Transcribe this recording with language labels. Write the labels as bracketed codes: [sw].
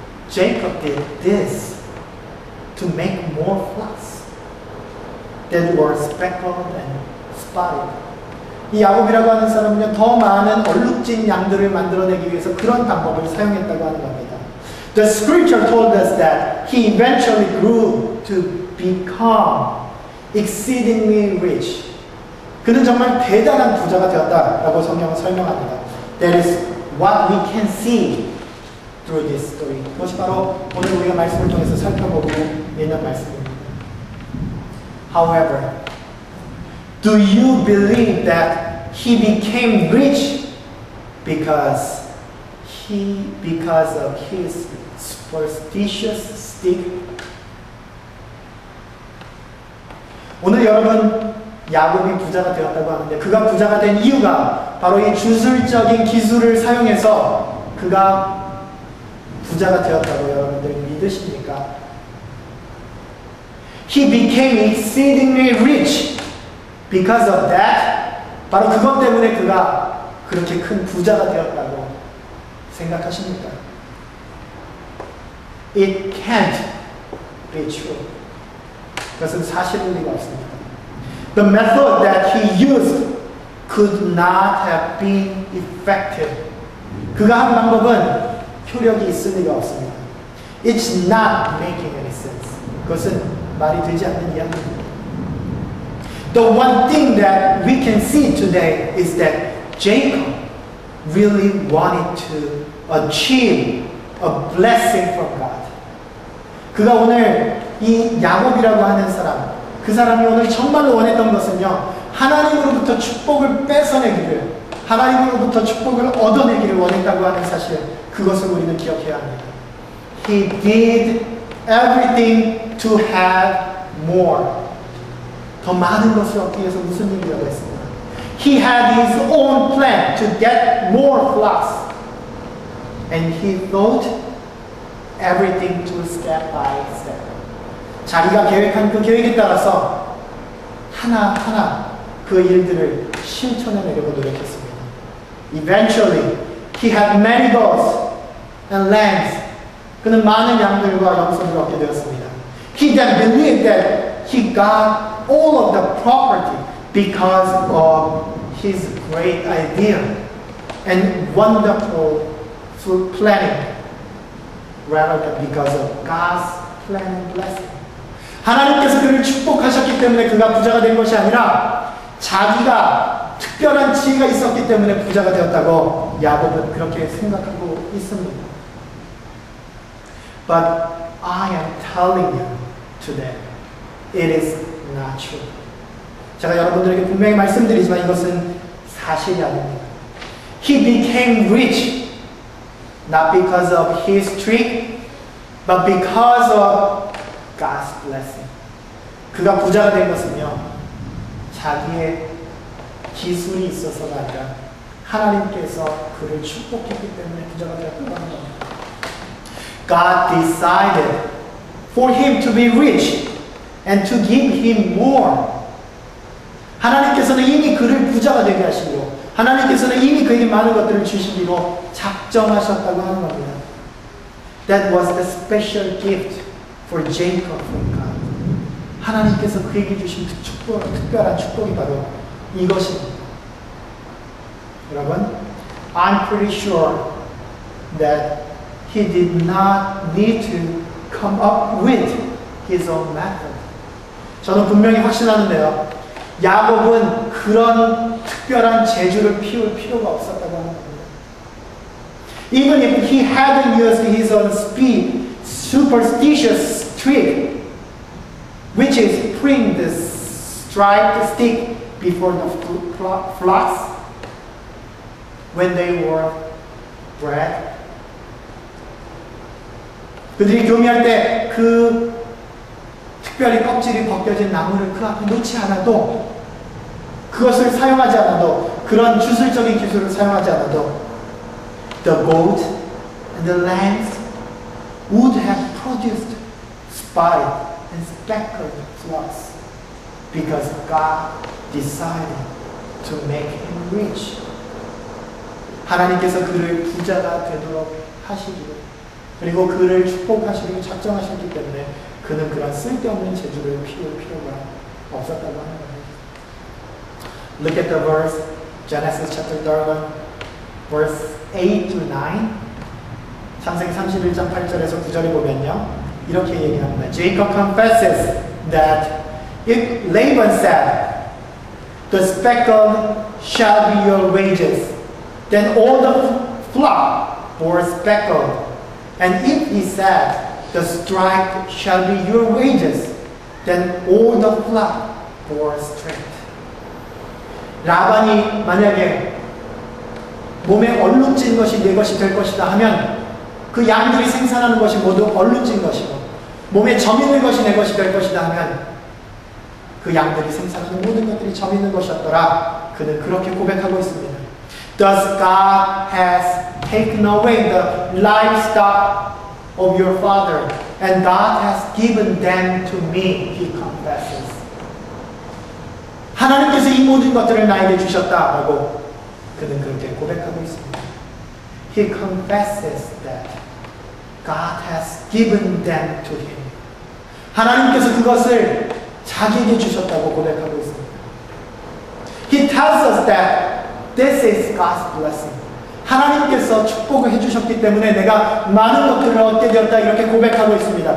[en] Jacob did this to make more flocks that were speckled and spotted. [ko] 이 야곱이라고 하는 사람은요, 더 많은 얼룩진 양들을 만들어내기 위해서 그런 방법을 사용했다고 하는 겁니다. [en] The scripture told us that he eventually grew to become exceedingly rich. [ko] 그는 정말 대단한 부자가 되었다라고 성경은 설명합니다. [en] That is what we can see through this story. [ko] 그것이 바로 오늘 우리가 말씀을 통해서 살펴보고 있는 말씀입니다. [en] However, do you believe that he became rich because of his superstitious stick? [ko] 오늘 여러분 야곱이 부자가 되었다고 하는데 그가 부자가 된 이유가 바로 이 주술적인 기술을 사용해서 그가 부자가 되었다고 여러분들이 믿으십니까? [en] He became exceedingly rich because of that. [ko] 바로 그것 때문에 그가 그렇게 큰 부자가 되었다고 생각하십니까? [en] It can't be true. [ko] 그것은 사실일 리가 없습니다. [en] The method that he used could not have been effective. [ko] 그가 한 방법은 효력이 있을 리가 없습니다. [en] It's not making any sense. [ko] 그것은 말이 되지 않는 이야기입니다. [en] The one thing that we can see today is that Jacob really wanted to achieve a blessing from God. [ko] 그가 오늘 이 야곱이라고 하는 사람, 그 사람이 오늘 정말로 원했던 것은요, 하나님으로부터 축복을 뺏어내기를, 하나님으로부터 축복을 얻어내기를 원했다고 하는 사실, 그것을 우리는 기억해야 합니다. [en] He did everything to have more. [ko] 더 많은 것을 얻기 위해서 무슨 일이라고 했습니다. [en] He had his own plan to get more flocks. And he thought everything to step by step. [ko] 자기가 계획한 그 계획에 따라서 하나하나 그 일들을 실천해내려고 노력했습니다. [en] Eventually, he had many goats and lambs. [ko] 그는 많은 양들과 염소를 얻게 되었습니다. [en] He then believed that he got all of the property because of his great idea and wonderful planning, rather than because of God's plan and blessing. [ko] 하나님께서 그를 축복하셨기 때문에 그가 부자가 된 것이 아니라 자기가 특별한 지혜가 있었기 때문에 부자가 되었다고 야곱은 그렇게 생각하고 있습니다. [en] But I am telling you today, it is not true. [ko] 제가 여러분들에게 분명히 말씀드리지만 이것은 사실이 아닙니다. [en] He became rich not because of his trick, but because of God's blessing. [ko] 그가 부자가 된 것은요, 자기의 기술이 있어서가 아니라 하나님께서 그를 축복했기 때문에 부자가 되었다고 하는 겁니다. [en] God decided for him to be rich and to give him more. [ko] 하나님께서는 이미 그를 부자가 되게 하시고 하나님께서는 이미 그에게 많은 것들을 주시기로 작정하셨다고 하는 겁니다. [en] That was the special gift for Jacob from God. [ko] 하나님께서 그에게 주신 특별한 축복이 바로 이것입니다. 여러분, [en] I'm pretty sure that he did not need to come up with his own method. [ko] 저는 분명히 확신하는데요. 야곱은 그런 특별한 재주를 피울 필요가 없었다고 하는 겁니다. [en] Even if he hadn't used his own superstitious trick, which is putting the striped stick before the flocks when they were bred. [ko] 그들이 교미할 때 그 특별히 껍질이 벗겨진 나무를 그 앞에 놓지 않아도, 그것을 사용하지 않아도, 그런 주술적인 기술을 사용하지 않아도 [en] the goat and the lambs would have produced spotted and speckled flocks because God decided to make him rich. [ko] 하나님께서 그를 부자가 되도록 하시기로, 그리고 그를 축복하시기로 작정하셨기 때문에 그는 그런 쓸데없는 재주를 피울 필요가 없었다고 하는 겁니다. [en] Look at the verse, Genesis chapter 31, verse 8 to 9. [ko] 창세기 31장 8절에서 9절에 보면요, 이렇게 얘기합니다. [en] Jacob confesses that if Laban said, the speckled shall be your wages, then all the flock bore speckled. And if he said, the striped shall be your wages, then all the flock bore striped. [ko] 라반이 만약에 몸에 얼룩진 것이 내 것이 될 것이다 하면 그 양들이 생산하는 것이 모두 얼룩진 것이고 몸에 점 있는 것이 내 것이 될 것이다 하면 그 양들이 생산하는 모든 것들이 점 있는 것이었더라. 그는 그렇게 고백하고 있습니다. [en] Thus God has taken away the livestock of your father, and God has given them to me, he confesses. [ko] 하나님께서 이 모든 것들을 나에게 주셨다라고 그는 그렇게 고백하고 있습니다. [en] He confesses that God has given them to him. [ko] 하나님께서 그것을 자기에게 주셨다고 고백하고 있습니다. [en] He tells us that this is God's blessing. [ko] 하나님께서 축복을 해주셨기 때문에 내가 많은 것들을 얻게 되었다 이렇게 고백하고 있습니다.